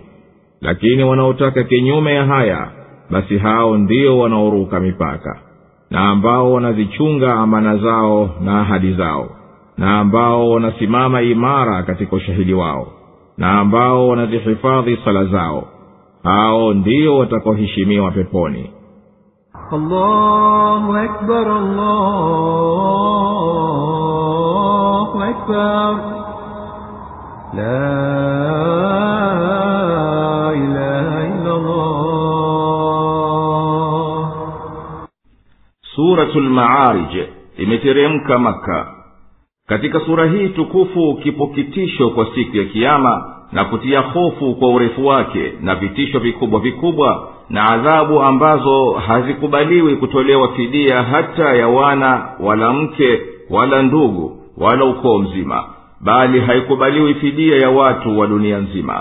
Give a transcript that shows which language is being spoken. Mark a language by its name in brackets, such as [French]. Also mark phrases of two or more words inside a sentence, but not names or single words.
[Swahili] Lakini wanaotaka kinyume ya haya, basi hao ndio wanaoruka mipaka. Na ambao wanazichunga amana zao na ahadi zao, na ambao wanasimama imara katika ushahidi wao, na ambao wanazihifadhi sala zao, hao ndio watakaoheshimiwa peponi. [Arabic] الله أكبر، الله أكبر، لا إله إلا الله. [Swahili] Suratul Ma'arij imeteremka Makka. Katika sura hii tukufu kipo kitisho kwa siku ya kiyama na kutia hofu kwa urefu wake, na vitisho vikubwa vikubwa na adhabu ambazo hazikubaliwi kutolewa fidia hata ya wana wala mke wala ndugu wala ukoo mzima, bali haikubaliwi fidia ya watu wa dunia nzima.